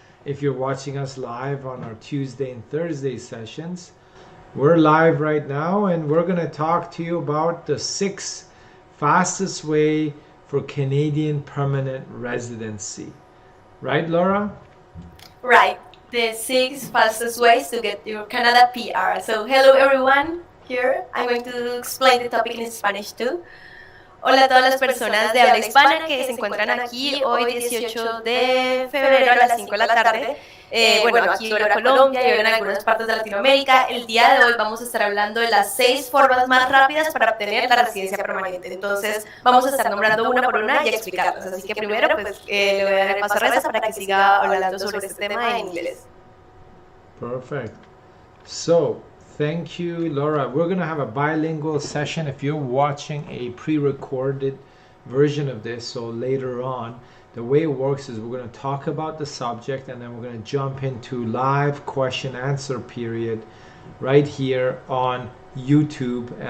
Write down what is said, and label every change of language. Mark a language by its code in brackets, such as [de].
[en] If you're watching us live on our Tuesday and Thursday sessions, we're live right now, and we're going to talk to you about the 6 fastest way for Canadian permanent residency. Right, Laura? Right. The 6 fastest ways to get your Canada PR. So, hello everyone. Here, I'm going to explain the topic in Spanish too. [es] Hola a todas las personas de habla hispana que se encuentran aquí hoy 18 de febrero a las 5 de la tarde. Bueno, aquí hora Colombia y en algunas partes de Latinoamérica. El día de hoy vamos a estar hablando de las 6 formas más rápidas para obtener la residencia permanente. Entonces, vamos a estar nombrando una por una y explicarlas. Así que primero, pues, le voy a dar el paso a Reza para que siga hablando sobre este tema en inglés. [en] Perfect. So, thank you, Laura. We're going to have a bilingual session if you're watching a pre-recorded version of this. So later on, the way it works is we're going to talk about the subject, and then we're going to jump into live question answer period right here on YouTube.